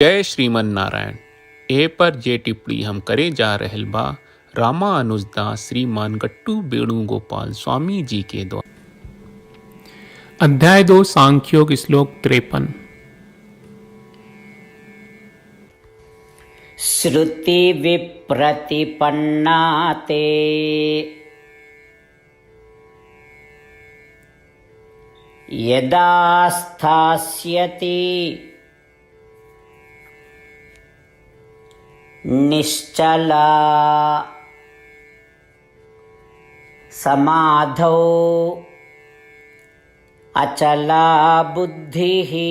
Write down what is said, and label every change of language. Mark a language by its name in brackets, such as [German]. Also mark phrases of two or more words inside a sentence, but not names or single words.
[Sanskrit] जय श्रीमन नारायण। [Bhojpuri] ए पर जे टिप्पणी हम करे जा रहल बा रामा अनुजदास श्रीमान गट्टू वेणुगोपाल स्वामी जी के द्वारा। [Sanskrit] अध्याय 2 सांख्योग श्लोक 53। श्रुति विप्रतिपन्ना ते यदा स्थास्यति निश्चला समाधौ अचला बुद्धिः